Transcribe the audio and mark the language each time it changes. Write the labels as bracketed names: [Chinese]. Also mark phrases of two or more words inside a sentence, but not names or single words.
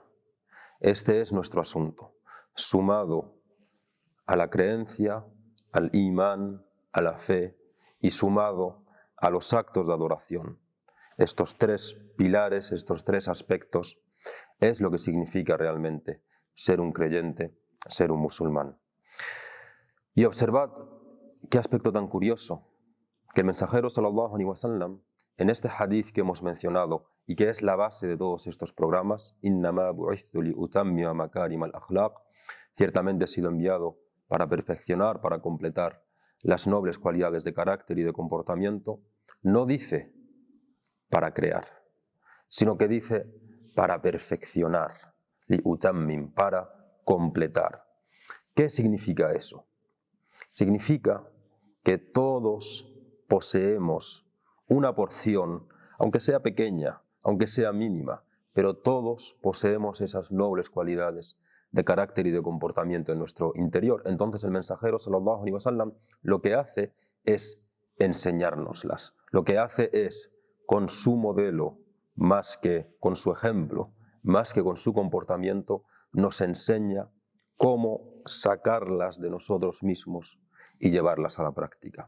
[Spanish] Este es nuestro asunto, sumado a la creencia, al imán, a la fe y sumado a los actos de adoración. Estos tres pilares, estos tres aspectos, es lo que significa realmente ser un creyente, ser un musulmán. Y observad qué aspecto tan curioso, que el mensajero [Arabic] صلى الله عليه وسلم, [Spanish] en este hadith que hemos mencionado y que es la base de todos estos programas, [Arabic] إنما بعثت لأتمم مكارم الأخلاق, [Spanish] ciertamente he sido enviado para perfeccionar, para completar las nobles cualidades de carácter y de comportamiento, no dice para crear, sino que dice para perfeccionar, [Arabic] لأتمم, [Spanish] para completar. ¿Qué significa eso? Significa que todos poseemos una porción, aunque sea pequeña, aunque sea mínima, pero todos poseemos esas nobles cualidades de carácter y de comportamiento en nuestro interior. Entonces el mensajero [Arabic] صلى الله عليه وسلم [Spanish] lo que hace es enseñárnoslas. Lo que hace es, con su modelo, más que con su ejemplo, más que con su comportamiento, nos enseña cómo sacarlas de nosotros mismos y llevarlas a la práctica.